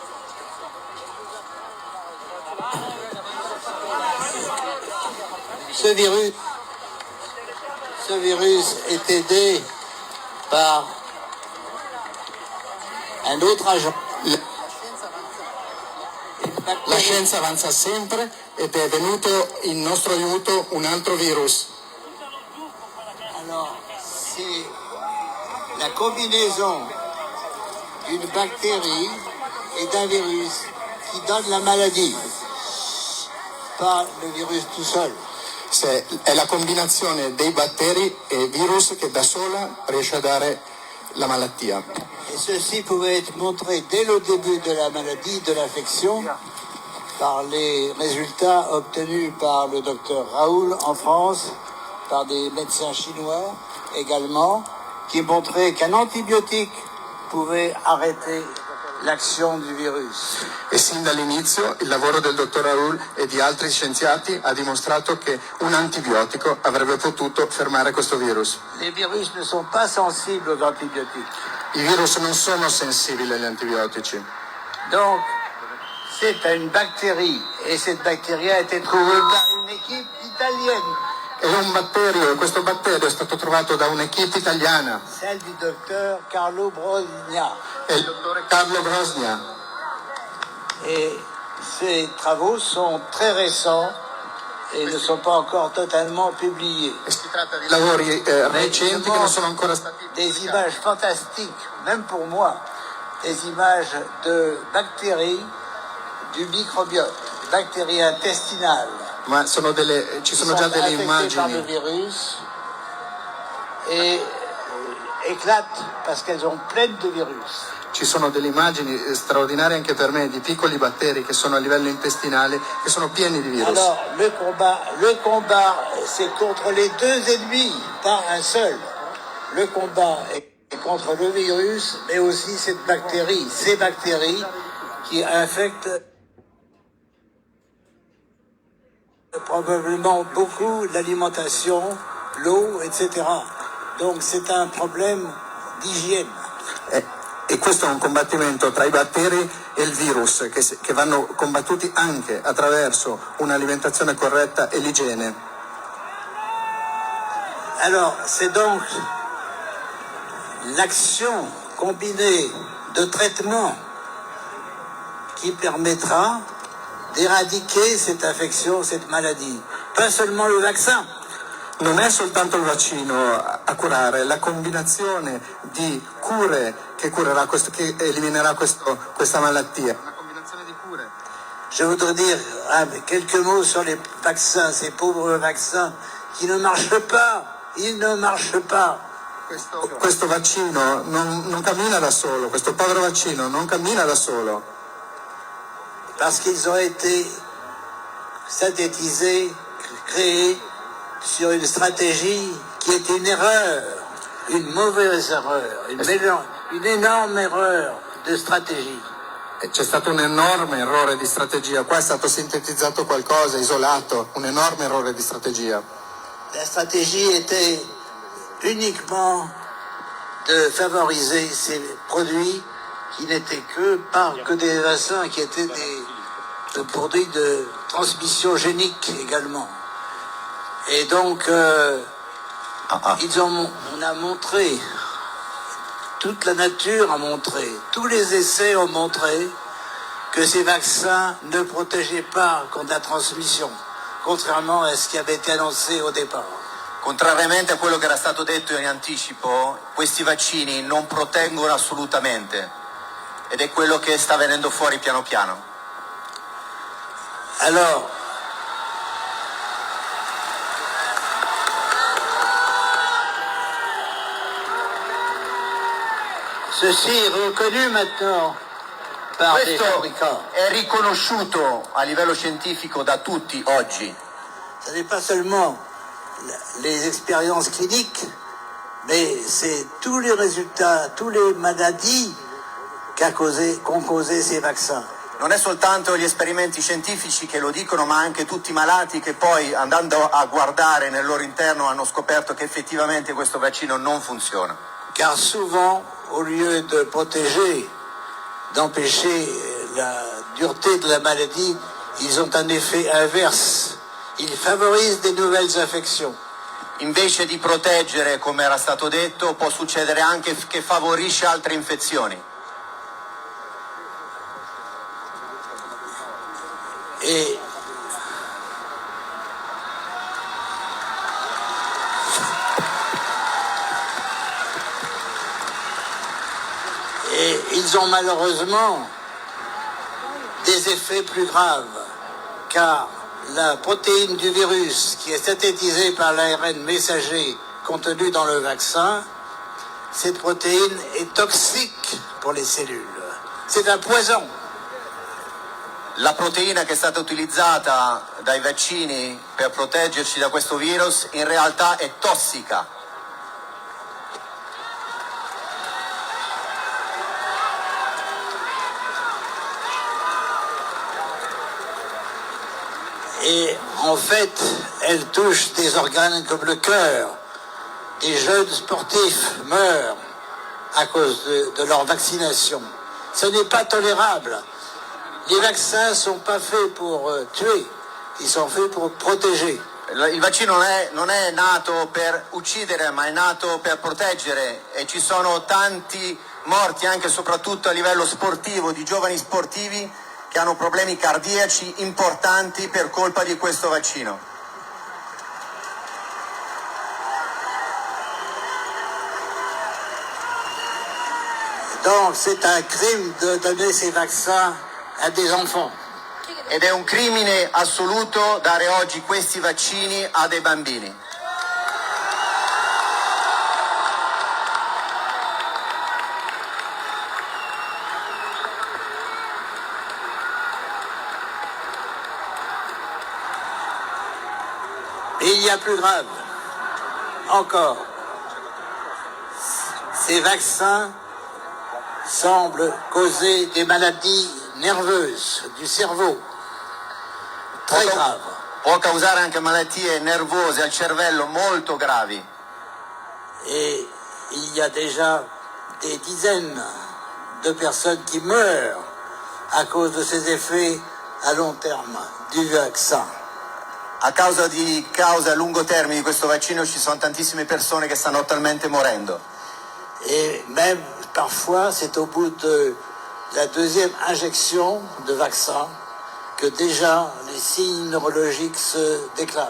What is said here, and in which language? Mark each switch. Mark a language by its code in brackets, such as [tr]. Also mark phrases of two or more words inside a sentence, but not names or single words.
[fr] Ce virus est aidé par un autre agent. [it] La scienza avanza sempre ed è venuto in nostro aiuto un altro virus. [fr] Alors, c'est la combinaison d'une bactérie et d'un virus qui donne la maladie, pas le virus tout seul. [it] È la combinazione dei batteri e virus che da sola riesce a dare la malattia. [fr] Et ceci pouvait être montré dès le début de la maladie, de l'infection, par les résultats obtenus par le docteur Raoul en France, par des médecins chinois également, qui montraient qu'un antibiotique pouvait arrêter l'action du virus. [it] E sin dall'inizio il lavoro del dottor Raoul e di altri scienziati ha dimostrato che un antibiotico avrebbe potuto fermare questo virus. [fr] Les virus ne sont pas sensibles aux antibiotiques. [it] I virus non sono sensibili agli antibiotici. [fr] Donc, c'est une bactérie, et cette bactérie a été trouvée par une équipe italienne. [it] È un batterio e questo batterio è stato trovato da un'equipe italiana. [fr] Celle du docteur Carlo Brogna. [it] È il dottore Carlo Brosnia. [fr] Et ces travaux sont très récents et ne sont pas encore totalement publiés. [it] E si tratta di lavori recenti che non sono ancora stati [fr] Des [it] pubblicati. [fr] images fantastiques, même pour moi, des images de bactéries du microbiote, bactéries intestinales. [it] Ma ci sono già delle [fr] Infectées par le [it] immagini. [fr] virus et éclatent parce qu'elles ont pleines de virus. [it] Ci sono delle immagini straordinarie anche per me di piccoli batteri che sono a livello intestinale, che sono pieni di virus. [fr] Alors, le combat, c'est contre les deux ennemis, pas un seul. Le combat est contre le virus, mais aussi cette bactérie, ces bactéries qui infectent probablement beaucoup l'alimentation, l'eau, etc. Donc c'est un problème d'hygiène. [it] E questo è un combattimento tra i batteri e il virus che vanno combattuti anche attraverso un'alimentazione corretta e l'igiene. [fr] Alors, c'est donc l'action combinée de traitements qui permettra d'éradiquer cette infection, cette maladie. Pas seulement le vaccin. [it] Non è soltanto il vaccino a curare, la combinazione di cure che eliminerà questa malattia. Una combinazione di cure. [fr] Je voudrais dire quelques mots sur les vaccins, ces pauvres vaccins qui ne marchent pas. Ils ne marchent pas. [it] Questo vaccino non cammina da solo, questo povero vaccino non cammina da solo. [fr] Parce qu'ils ont été synthétisés, créés sur une stratégie qui est une erreur, une mauvaise erreur, une énorme erreur de stratégie. [it] C'è stato un enorme errore di strategia, qua è stato sintetizzato qualcosa, isolato, un enorme errore di strategia. [fr] La stratégie était uniquement de favoriser ces produits qui n'étaient que des vaccins, qui étaient des produits de transmission génique également. Et donc, on a montré, toute la nature a montré, tous les essais ont montré que ces vaccins ne protégeaient pas contre la transmission, contrairement à ce qui avait été annoncé au départ. [it] Contrariamente a quello che era stato detto in anticipo, questi vaccini non proteggono assolutamente ed è quello che sta venendo fuori piano piano. [fr] Alors, ceci est reconnu maintenant par les [it] Questo [fr] fabricants. [it] è riconosciuto a livello scientifico da tutti oggi. [fr] Ce n'est pas seulement les expériences cliniques, mais c'est tous les résultats, toutes les maladies qu'ont causé ces vaccins. [it] Non è soltanto gli esperimenti scientifici che lo dicono, ma anche tutti i malati che poi, andando a guardare nel loro interno, hanno scoperto che effettivamente questo vaccino non funziona. [fr] Car souvent, au lieu de protéger, d'empêcher la dureté de la maladie, ils ont un effet inverse. Ils favorisent des nouvelles infections. [it] Invece di proteggere, come era stato detto, può succedere anche che favorisce altre infezioni. [fr] Et ils ont malheureusement des effets plus graves, car la protéine du virus qui est synthétisée par l'ARN messager contenu dans le vaccin, cette protéine est toxique pour les cellules. C'est un poison. [it] La proteina che è stata utilizzata dai vaccini per proteggerci da questo virus in realtà è tossica. [fr] Et en fait, elle touche des organes comme le cœur. Des jeunes sportifs meurent à cause de leur vaccination. Ce n'est pas tolérable. Les vaccins ne sont pas faits pour tuer, ils sont faits pour protéger. [it] Il vaccino non è nato per uccidere, ma è nato per proteggere e ci sono tanti morti anche e soprattutto a livello sportivo, di giovani sportivi che hanno problemi cardiaci importanti per colpa di questo vaccino. [fr] Donc c'est un crime de donner ces vaccins à des enfants. [it] Ed è un crimine assoluto dare oggi questi vaccini a dei bambini. [fr] Et il y a plus grave encore. Ces vaccins semblent causer des maladies nerveuses du cerveau. Très grave. [it] Può causare anche malattie nervose al cervello molto gravi. [fr] Et il y a déjà des dizaines de personnes qui meurent à cause de ces effets à long terme du vaccin. [it] A causa di cause a lungo termine di questo vaccino ci sono tantissime persone che stanno attualmente morendo. [fr] Et même parfois, c'est au bout de la deuxième injection de vaccin que déjà les signes neurologiques se déclarent.